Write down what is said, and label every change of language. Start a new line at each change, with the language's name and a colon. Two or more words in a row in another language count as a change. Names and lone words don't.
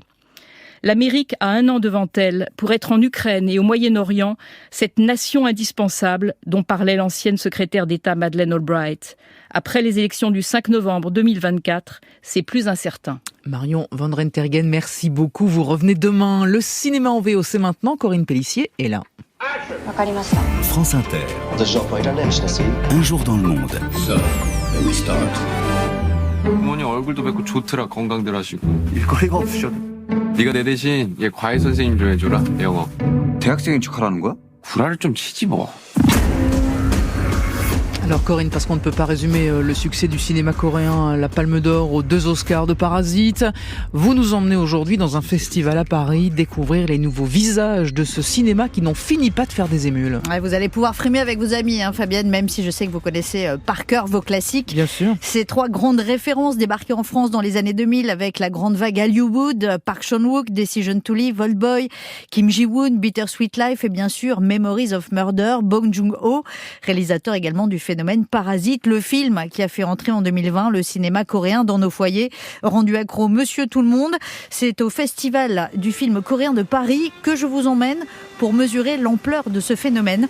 French: L'Amérique a 1 an devant elle pour être en Ukraine et au Moyen-Orient, cette nation indispensable dont parlait l'ancienne secrétaire d'État Madeleine Albright. Après les élections du 5 novembre 2024, c'est plus incertain. Marion Van Rentergem, merci beaucoup. Vous revenez demain. Le cinéma en VO, c'est maintenant. Corinne Pellissier est là. France Inter. Un jour dans le monde.
Korean: 부모님 얼굴도 뵙고 좋더라 건강들 하시고 일거리가 없으셔도 네가 내 대신 얘 과외 선생님 좀 해줘라 영어 대학생인 척하라는 거야? 구라를 좀 치지 뭐.
French: Alors Corinne, parce qu'on ne peut pas résumer le succès du cinéma coréen, la Palme d'Or aux 2 Oscars de Parasite, vous nous emmenez aujourd'hui dans un festival à Paris, découvrir les nouveaux visages de ce cinéma qui n'en finit pas de faire des émules. Ouais, vous allez pouvoir frimer avec vos amis, Fabienne, même si je sais que vous connaissez par cœur vos classiques. Bien sûr. Ces 3 grandes références débarquées en France dans les années 2000 avec la grande vague Hollywood, Park Chan-wook, Decision to Live, Old Boy, Kim Ji-woon, Bittersweet Life et bien sûr Memories of Murder, Bong Joon-ho, réalisateur également du phénomène Parasite, le film qui a fait entrer en 2020 le cinéma coréen dans nos foyers. Rendu accro Monsieur Tout le Monde, c'est au Festival du film coréen de Paris que je vous emmène pour mesurer l'ampleur de ce phénomène.